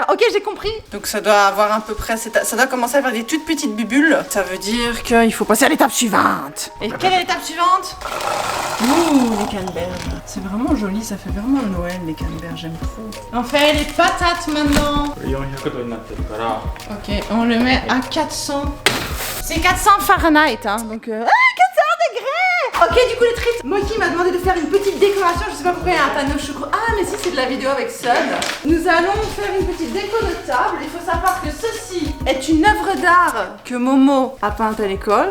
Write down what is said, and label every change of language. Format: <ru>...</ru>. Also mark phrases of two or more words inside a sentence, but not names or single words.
<fr>Ok, j'ai compris. Donc ça doit avoir à peu près, ça doit commencer à faire des toutes petites bulles. Ça veut dire qu'il faut passer à l'étape suivante. Et quelle est l'étape suivante? Ouh, les canneberges. C'est vraiment joli, ça fait vraiment Noël, les canneberges, j'aime trop. On fait les patates maintenant.</fr> <ja>400 度になってるから。</ja> <fr>Ok, on le met à 400. C'est 400 Fahrenheit, hein, donc... 400 degrés! Ok, du coup les trites, Moki m'a demandé de faire une petite décoration, je sais pas pourquoi il y a un panneau chocolat. Ah, mais si, c'est de la vidéo avec Sun. Nous allons faire une petite déco de table. Il faut savoir que ceci est une œuvre d'art que Momo a peinte à l'école.</fr>